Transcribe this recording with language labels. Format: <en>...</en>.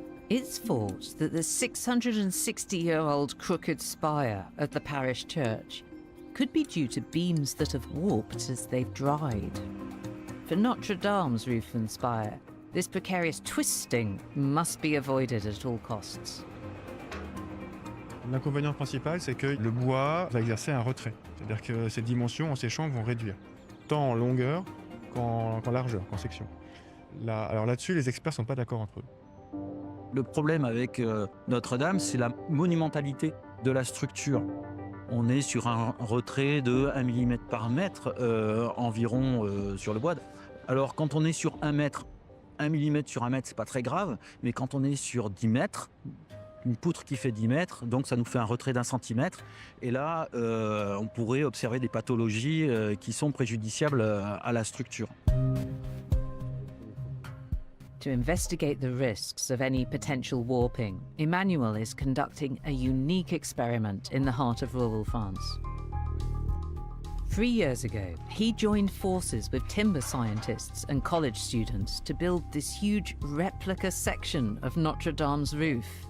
<en>It's thought that the 660-year-old crooked spire of the parish church could be due to beams that have warped as they've dried. For Notre Dame's roof and spire, this precarious twisting must be avoided at all costs.</en> <fr>L'inconvénient principal, c'est que le bois va exercer un retrait. C'est-à-dire que ses dimensions en séchant vont réduire, tant en longueur qu'en largeur, qu'en section. Alors là-dessus, les experts ne sont pas d'accord entre eux. Le problème avec Notre-Dame, c'est la monumentalité de la structure. On est sur un retrait de 1 mm par mètre environ sur le bois. Alors quand on est sur 1 mètre, 1 mm sur 1 mètre, c'est pas très grave, mais quand on est sur 10 mètres, une poutre qui fait 10 mètres, donc ça nous fait un retrait d'1 centimètre. Et là, on pourrait observer des pathologies qui sont préjudiciables à la structure.</fr> <en>To investigate the risks of any potential warping, Emmanuel is conducting a unique experiment in the heart of rural France. 3 years ago, he joined forces with timber scientists and college students to build this huge replica section of Notre Dame's roof.</en>